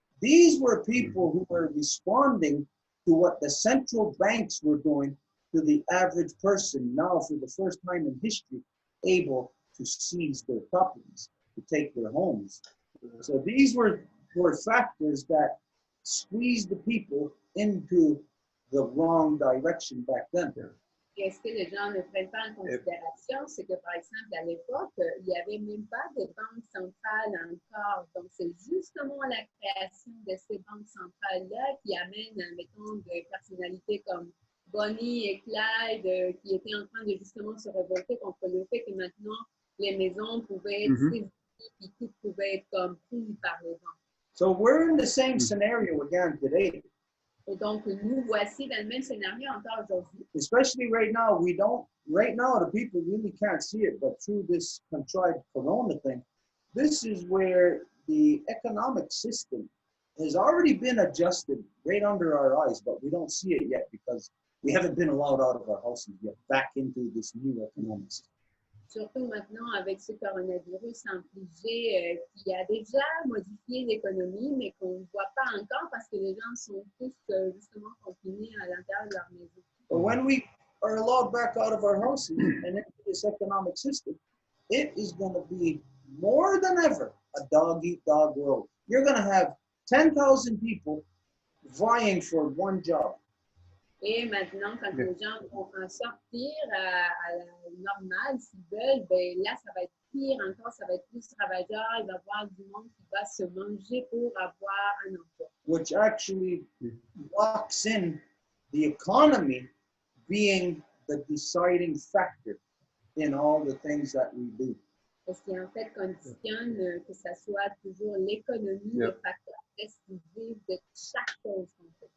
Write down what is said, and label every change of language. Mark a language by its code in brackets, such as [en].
[en] These were people who were responding to what the central banks were doing to the average person, now for the first time in history, able to seize their properties, to take their homes. So these were factors that squeezed the people into the wrong direction back then. [fr] Et ce que les gens ne prennent pas en considération, c'est que, par exemple, à l'époque, il n'y avait même pas de banque centrale encore. Donc, c'est justement la création de ces banques centrales-là qui amène, mettons, des personnalités comme Bonnie et Clyde qui étaient en train de justement se révolter contre le fait que maintenant, les maisons pouvaient être saisies et tout pouvait être comme pris par les banques. [en] So we're in the same scenario again today. [fr] Et donc, nous voici dans le même scénario encore aujourd'hui. [en] Especially right now, the people really can't see it, but through this contrived corona thing, this is where the economic system has already been adjusted right under our eyes, but we don't see it yet because we haven't been allowed out of our houses yet, back into this new economic system. [fr] Surtout maintenant avec ce coronavirus infligé qui a déjà modifié l'économie, mais qu'on ne voit pas encore parce que les gens sont tous justement confinés à l'intérieur de leur maison. [en] But when we are allowed back out of our houses and into this economic system, it is going to be more than ever a dog-eat-dog world. You're going to have 10,000 people vying for one job. [fr] Et maintenant, quand les gens vont en sortir à la normale, s'ils veulent, ben là, ça va être pire encore, ça va être plus ravageur. Il va y avoir du monde qui va se manger pour avoir un emploi. [en] Which actually locks in the economy being the deciding factor in all the things that we do. [fr] Ce qui en fait conditionne que ça soit toujours l'économie, le facteur décisif de chaque chose qu'on fait.